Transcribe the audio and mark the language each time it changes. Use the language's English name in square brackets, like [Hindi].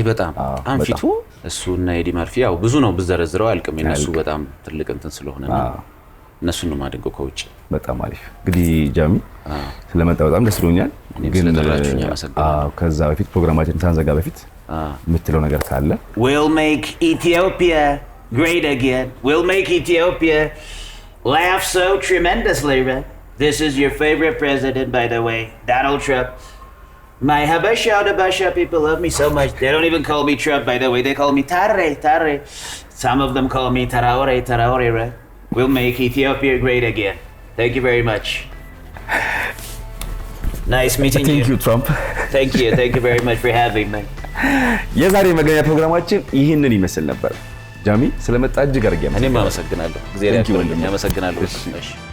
[Amharic] በጣም ፊቱ እሱና ኤዲ መርፊ ያው ብዙ ነው ብዘረዝረው አልቅም እነሱ በጣም ትልቅ እንትን ስለሆነ እነሱን ነው ማደንቀው ከውጭ በጣም አሪፍ እንግዲህ ጃሚ ስለመጣ በጣም ደስ ብሎኛል ግን ከዛ በፊት ፕሮግራማችን ሳንዘጋ በፊት የምትለው ነገር ካለ [English] We'll make Ethiopia great again. We'll make Ethiopia laugh so tremendously, right? This is your favorite president, by the way, Donald Trump. My Habasha people love me so much. They don't even call me Trump, by the way. They call me Tarre. Some of them call me Traore, right? We'll make Ethiopia great again. Thank you very much. Nice meeting you. Thank you, Trump. Thank you very much for having me. [Amharic] የዛሬ መገናኛ ፕሮግራማችን ይህንን ይመስል ነበር። ጃሚ ስለመጣ እጅግ አድርጌ እኔም አመሰግናለሁ። እግዚአብሔር ያክብርልኝ። አመሰግናለሁ። እሺ